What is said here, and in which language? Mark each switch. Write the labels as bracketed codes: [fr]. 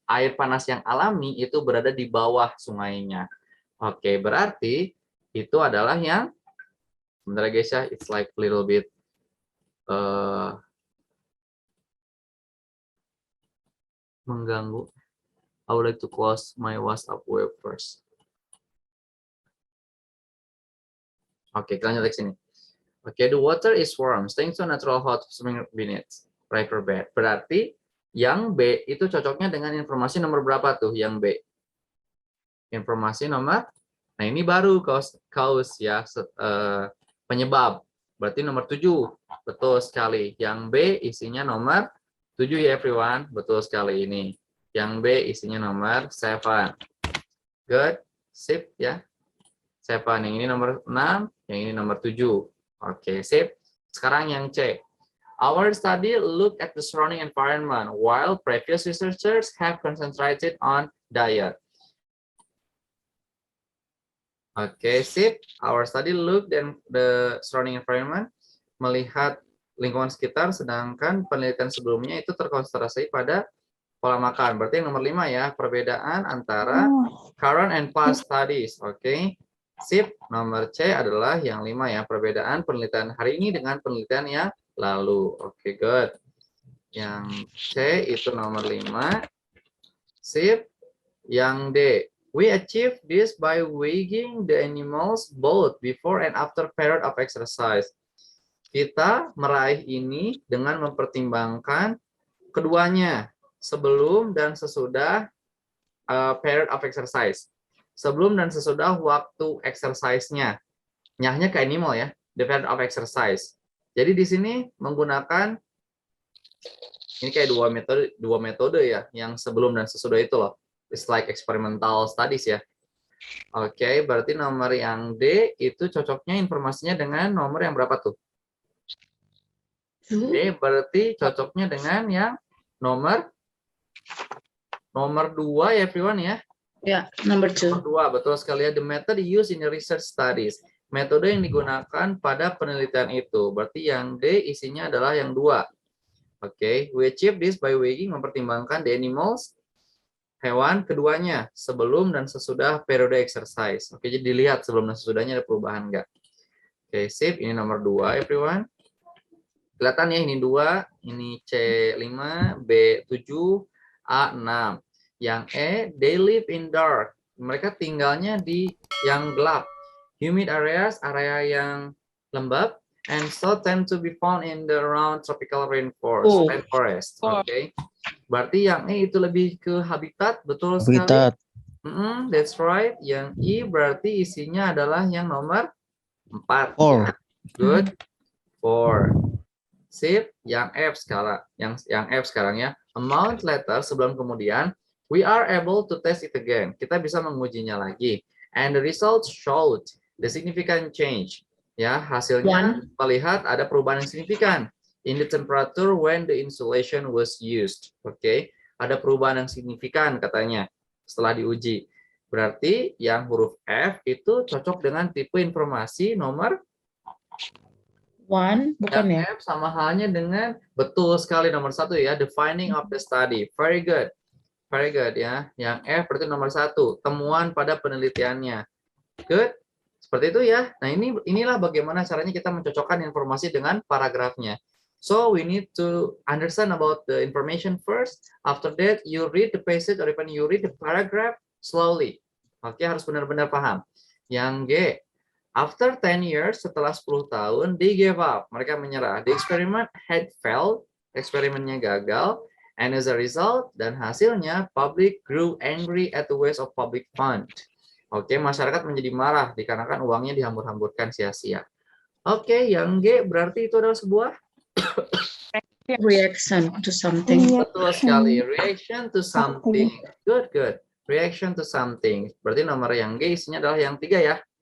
[id] Air panas yang alami itu berada di bawah sungainya. Oke, berarti itu adalah yang sebentar guys ya, [en] it's like a little bit [id] mengganggu. [en] I would like to close my WhatsApp web first. [id] Oke, kita lanjut ke sini. Oke, [en] the water is warm thanks to natural hot spring beneath riverbed. [id] Berarti yang B itu cocoknya dengan informasi nomor berapa tuh yang B? Informasi nomor, nah ini baru cause ya, penyebab. Berarti nomor 7. Betul sekali. Yang B isinya nomor 7 ya everyone. Betul sekali ini. Yang B isinya nomor 7. Good. Sip ya. 7. Yang ini nomor 6. Yang ini nomor 7. Oke, sip. Sekarang yang C. [en] Our study look at the surrounding environment while previous researchers have concentrated on diet. Oke, sip. Our study look at the surrounding environment, melihat [id] lingkungan sekitar, sedangkan penelitian sebelumnya itu terkonsentrasi pada pola makan. Berarti yang nomor 5 ya, perbedaan antara [en] current and past studies. [id] Oke. Sip, nomor C adalah yang 5 ya, perbedaan penelitian hari ini dengan penelitian yang lalu. Oke, good. Yang C itu nomor 5. Sip. Yang D. [en] We achieve this by weighing the animals both before and after period of exercise. [id] Kita meraih ini dengan mempertimbangkan keduanya sebelum dan sesudah [en] period of exercise. [id] Sebelum dan sesudah waktu exercise-nya. Nyahnya ke animal ya, [en] the period of exercise. [id] Jadi di sini menggunakan ini kayak dua metode ya, yang sebelum dan sesudah itu loh. [en] It's like experimental studies ya. [id] Oke, berarti nomor yang D itu cocoknya informasinya dengan nomor yang berapa tuh? Oke, berarti cocoknya dengan yang nomor 2 ya everyone ya. [en] Ya, number 2. [id] Nomor 2, betul sekali ya. [en] The method used in the research studies. [id] Metode yang digunakan pada penelitian itu. Berarti yang D isinya adalah yang 2. Oke, [en] we achieve this by weighing, [id] mempertimbangkan [en] the animals, [id] hewan keduanya sebelum dan sesudah periode exercise. Oke, jadi dilihat sebelum dan sesudahnya ada perubahan enggak. Oke, sip. Ini nomor 2 everyone. Kelihatan ya, ini 2, ini C5, B7, A6. Yang E, [en] they live in dark. [id] Mereka tinggalnya di yang gelap. [en] Humid areas, [id] area yang lembab, [en] and so tend to be found in the around tropical rainforest. Oke. [id] Berarti yang E itu lebih ke habitat, betul sekali. [en] That's right. [id] Yang I berarti isinya adalah yang nomor 4. Ya. Good. 4. Sip. Yang F sekarang. Yang F sekarang ya. [en] A month later, [id] sebelum kemudian, [en] we are able to test it again. [id] Kita bisa mengujinya lagi. [en] And the results showed the significant change. [id] Ya, hasilnya melihat ada perubahan yang signifikan [en] in the temperature when the insulation was used. [id] Oke, ada perubahan yang signifikan katanya setelah diuji. Berarti yang huruf F itu cocok dengan tipe informasi nomor 1, bukan ya? F sama halnya dengan betul sekali nomor 1 ya, [en] the finding of the study. Very good. Very good [id] ya. Yang F berarti nomor 1, temuan pada penelitiannya. Good. Seperti itu ya. Nah, inilah bagaimana caranya kita mencocokkan informasi dengan paragrafnya. [en] So we need to understand about the information first. After that, you read the passage or even you read the paragraph slowly. [id] Oke, harus benar-benar paham. Yang G, [en] after 10 years, [id] setelah 10 tahun, [en] they gave up. [id] Mereka menyerah. [en] The experiment had failed. [id] Eksperimennya gagal. [en] And as a result, [id] dan hasilnya, [en] public grew angry at the waste of public fund. [id] Oke, masyarakat menjadi marah dikarenakan uangnya dihambur-hamburkan sia-sia. Oke, yang G berarti itu adalah sebuah [en] reaction to something. Betul sekali, reaction to something. Good, good. Reaction to something. [id] Berarti nomor yang G isinya adalah yang 3 ya.